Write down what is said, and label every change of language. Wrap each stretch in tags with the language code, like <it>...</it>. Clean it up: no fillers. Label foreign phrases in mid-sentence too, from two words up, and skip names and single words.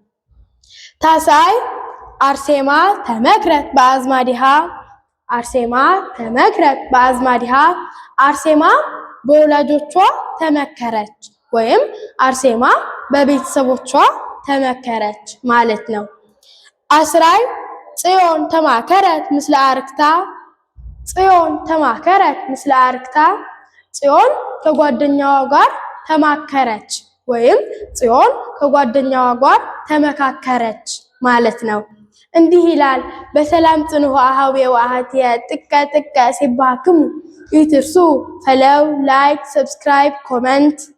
<gez>ታሳይ አርሴማ ተመክረት በአዝማዲሃ። አርሴማ ተመክረት በአዝማዲሃ።</gez> <am>አርሴማ በወላጆቿ ተመከረች፣ ወይም አርሴማ በቤተሰቦቿ ተመከረች ማለት ነው።</am> <gez>አስራይ ጽዮን ተማከረት ምስለ አርክታ። ጽዮን ተማከረት ምስለ አርክታ።</gez> <am>ጽዮን ከጓደኛዋ ጋር ተማከረች፣ ወይም ጽዮን ከጓደኛዋ ጋር ተመካከረች ማለት ነው። እንዲህ ይላል።</am> <gez>በሰላም ጽንሑ አኀዌ ወአኀትየ ጥቀ ጥቀ ሲባክሙ ኢትርሱ</gez> <en>follow like subscribe comment</en>